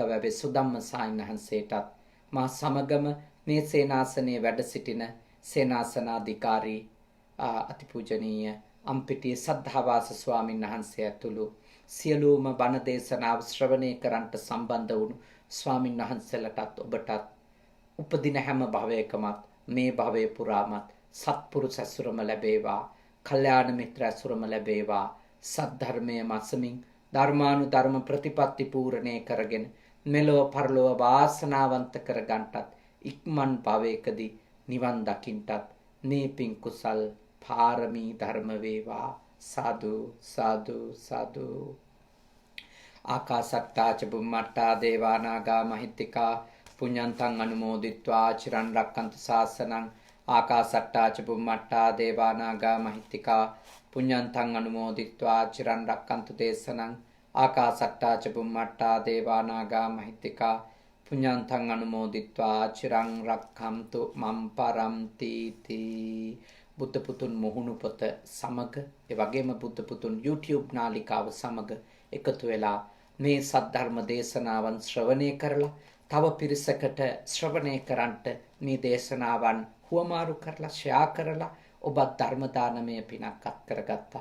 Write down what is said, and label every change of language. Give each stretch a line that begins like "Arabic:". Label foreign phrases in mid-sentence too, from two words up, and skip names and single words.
Sinhala: වැවේ සුදම්ම සාමිවහන්සේටත් මා සමගම මේ සේනාසනයේ වැඩ සිටින සේනාසනාධිකාරී අතිපූජනීය අම්පිටිය සද්ධාවාස ස්වාමීන් වහන්සේ ඇතුළු සියලුම බණ දේශනාව ශ්‍රවණය කරන්නට සම්බන්ධ වුණු ස්වාමීන් වහන්සේලාටත් ඔබටත් උපදින හැම භවයකමත් මේ භවය පුරාමත් සත්පුරුෂ ඇසුරම ලැබේවා, කල්යාණ මිත්‍ර ඇසුරම ලැබේවා. සද්ධර්මයේ මසමින් ධර්මානුධර්ම ප්‍රතිපත්ති පූර්ණේ කරගෙන මෙලොව පරලොව වාසනාවන්ත කරගන්නටත් ඉක්මන් භවයකදී නිවන් දකින්නටත් මේ පින් කුසල් පාරමී ධර්ම වේවා. සාදු සාදු සාදු.
Pali: ආකාසට්ටා ච බුම්මට්ටා දේවා නාග මහිත්‍තිකා පුඤ්ඤන්තං අනුමෝදිත්වා චිරන් රක්칸තු ශාසනං. ආකාසට්ටා ච බුම්මට්ටා දේවා නාග මහිත්‍තිකා පුඤ්ඤන්තං අනුමෝදිත්වා චිරන් රක්칸තු දේශනං. ආකාසට්ටා ච බුම්මට්ටා දේවා නාග මහිත්‍තිකා පුඤ්ඤන්තං අනුමෝදිත්වා චිරන් රක්ඛන්තු මම් පරම්ති තී.
Sinhala: බුද්ධ පුතුන් මුහුණු පොත සමග ඒ වගේම බුද්ධ පුතුන් YouTube නාලිකාව සමග එකතු වෙලා මේ සද්ධර්ම දේශනාවන් ශ්‍රවණය කරලා තව පිරිසකට ශ්‍රවණය කරන්නට මේ දේශනාවන් හුවමාරු කරලා ෂෙයා කරලා ඔබත් ධර්ම දානමය පිනක් අත් කරගත්තා.